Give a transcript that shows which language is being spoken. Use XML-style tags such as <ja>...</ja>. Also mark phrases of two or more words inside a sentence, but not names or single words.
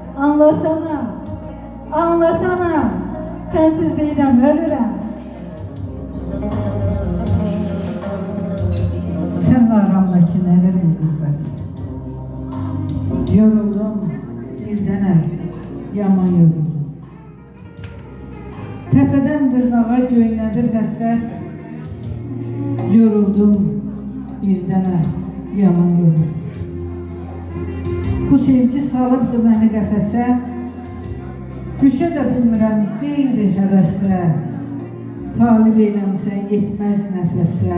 <tr>Anlasana, sensizlikten ölürüm. Senle aramdaki nedir bu gurbet? Yoruldum bizden yaman yoruldum.</tr> <az>Tepeden dırnağa göynədir həsrət. Yoruldum bizdən yaman yoruldum. Bu sevgi salıbdı məni qəfəsə. Düşə də bilmirəm qeyri həvəsə. Talib eyləmsən yetməz nəfəsə.</az>